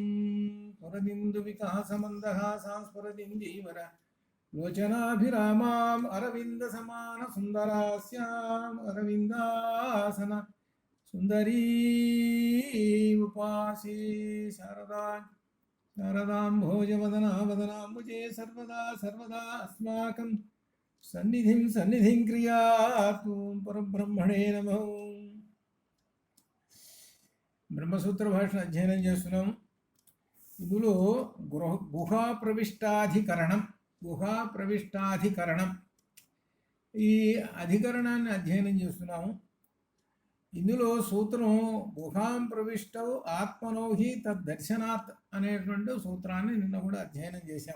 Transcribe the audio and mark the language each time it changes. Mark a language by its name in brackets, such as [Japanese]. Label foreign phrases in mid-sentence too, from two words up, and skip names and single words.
[Sanskrit] पुरदिन्दुविकासमन्दहासांस्फुरदिन्दीवर लोचनाभिरामाम् अरविन्दसमानसुन्दरास्याम् अरविन्दासन सुंदरी उपासी शारदां भोजवदना वदनाम्बुजे सर्वदा सर्वदा अस्माकं सन्निधिं क्रियातु परब्रह्मणे नमः। [Telugu] బ్రహ్మసూత్ర భాషను అధ్యయనం చేస్తున్నాం. ఇందులో గుహా ఈ అధికరణాన్ని అధ్యయనం చేస్తున్నాము. ఇందులో సూత్రం [Sanskrit] గుహాం ప్రవిష్టౌ ఆత్మనో హి తద్దర్శనాత్ [Telugu] అనేటువంటి సూత్రాన్ని నిన్న కూడా అధ్యయనం చేశాం.